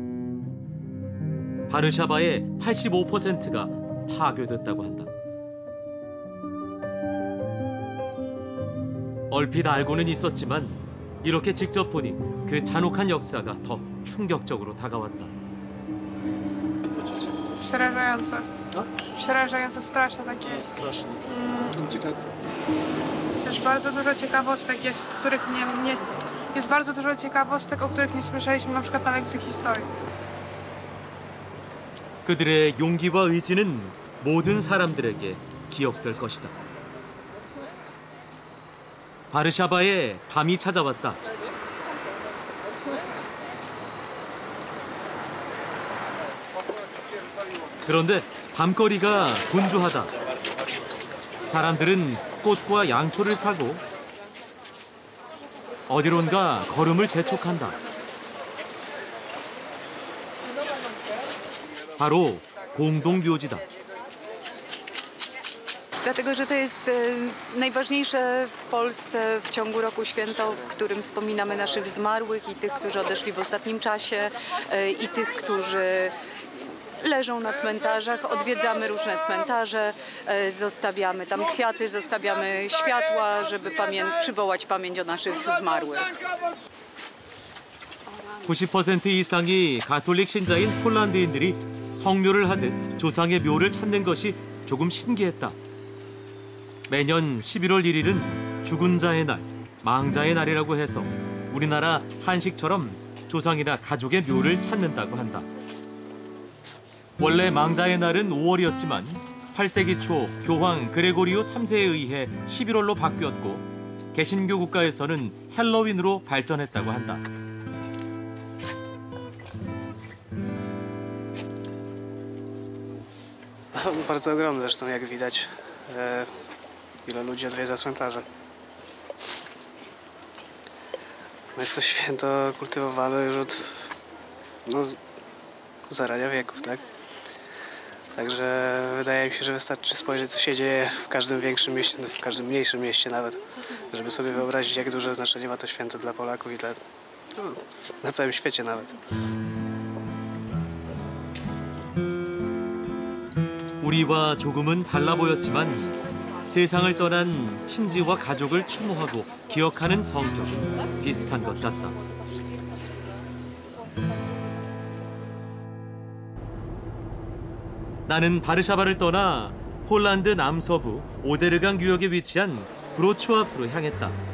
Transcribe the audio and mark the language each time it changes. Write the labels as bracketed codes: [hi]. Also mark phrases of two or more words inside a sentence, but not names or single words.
[ko] 바르샤바의 85%가 파괴됐다고 한다. 얼핏 알고는 있었지만 이렇게 직접 보니 그 잔혹한 역사가 더 충격적으로 다가왔다. [pl] Przerażające. No? Przerażające, straszne takie. Strasznie. Ciekawe. Też bardzo dużo ciekawostek jest, jest bardzo dużo ciekawostek, o których nie słyszeliśmy na przykład na lekcji historii. [ko] 그들의 용기와 의지는 모든 사람들에게 기억될 것이다. 바르샤바에 밤이 찾아왔다. 그런데 밤거리가 분주하다. 사람들은 꽃과 양초를 사고 어디론가 걸음을 재촉한다. 바로 공동묘지다. [pl] Dlatego, że to jest najważniejsze w Polsce w ciągu roku święto, w którym wspominamy naszych zmarłych i tych, którzy odeszli w ostatnim czasie, i tych, którzy leżą na cmentarzach. Odwiedzamy różne cmentarze, zostawiamy tam kwiaty, zostawiamy światła, żeby przywołać pamięć o naszych zmarłych. [ko] 90% 이상이 가톨릭 신자인 폴란드인들이 성묘를 하듯 조상의 묘를 찾는 것이 조금 신기했다. 매년 11월 1일은 죽은 자의 날, 망자의 날이라고 해서 우리나라 한식처럼 조상이나 가족의 묘를 찾는다고 한다. 원래 망자의 날은 5월이었지만 8세기 초 교황 그레고리오 3세에 의해 11월로 바뀌었고 개신교 국가에서는 헬로윈으로 발전했다고 한다. [pl] Bardzo ogromny zresztą, jak widać, ile ludzi odwiedza cmentarze. Jest to święto kultywowane już od zarania wieków, tak? Także wydaje mi się, że wystarczy spojrzeć, co się dzieje w każdym większym mieście, w każdym mniejszym mieście nawet, żeby sobie wyobrazić, jak duże znaczenie ma to święto dla Polaków i na całym świecie nawet. [ko] 우리와 조금은 달라 보였지만 세상을 떠난 친지와 가족을 추모하고 기억하는 성격은 비슷한 것 같다. 나는 바르샤바를 떠나 폴란드 남서부 오데르강 유역에 위치한 브로츠와프로 향했다.